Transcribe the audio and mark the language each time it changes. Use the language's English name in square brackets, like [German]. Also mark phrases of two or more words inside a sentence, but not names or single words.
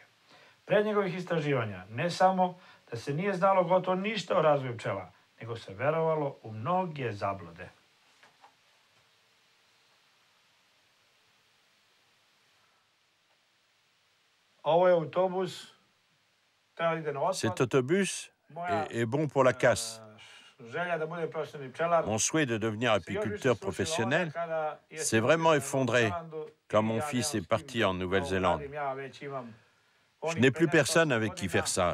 [Serbian] Pre njegovih istraživanja ne samo da se nije znalo gotovo ništa o razvoju pčela, nego se verovalo u mnoge zablude. Ovo je autobus. [French] Cet autobus est bon pour la casse. Mon souhait de devenir apiculteur professionnel s'est vraiment effondré quand mon fils est parti en Nouvelle-Zélande. Je n'ai plus personne avec qui faire ça.